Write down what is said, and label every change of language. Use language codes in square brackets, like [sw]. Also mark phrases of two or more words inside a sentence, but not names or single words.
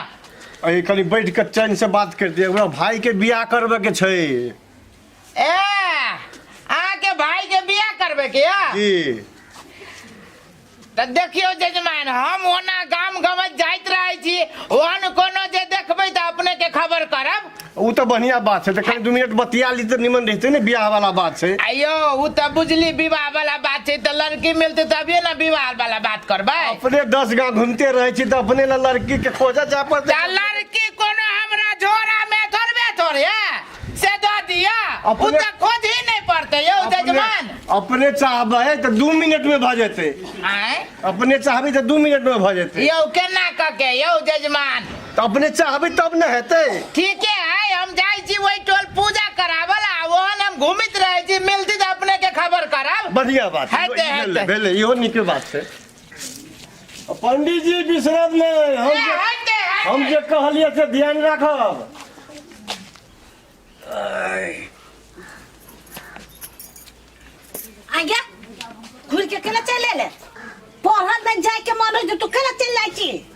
[mai] अरे कनी बैठ के चैन से बात कर दिए, हमरा भाई के बियाह करबे के छै। ए आ के भाई के बियाह करबे के या? जी तो देखियो जजमान, हम ओना गाम गमत जाइत रहे छी, ओहन कोनो जे देखबै त अपने के खबर करब। वो तो बढ़िया बात है, तो कहीं 2 मिनट बतिया ली तो निमन रहते ना, बियाह वाला बात है। अयो वो तो बुझली विवाह वाला बात है, तो लड़की मिलते तभी ना विवाह वाला बात करबै। अपने 10 गांव घूमते रहे छी तो अपने ला लड़की के खोजा जा पर लड़की कोनो हमरा झोरा में थोड़बे थोड़े से दो दिया, वो तो खोज ही नहीं पड़ते यो जजमान। अपने चाहबे तो 2 मिनट में भ जेते। आए अपने चाहबे तो 2 मिनट में भ जेते। यो केना कके यो जजमान? तो अपने चाहबे तब न हेते। ठीक है, हम जाई छी वही टोल पूजा करावला, वहन हम घूमित रहे छी, मिलती तो अपने के खबर करब। बढ़िया बात है, भेले इहो निके बात है। पंडित जी विश्राम नहीं, हम जे कहलिए से ध्यान रखब। आगे घुर के केला चले ले, पढ़त में जाए के मन हो तो केला चल जाई छी।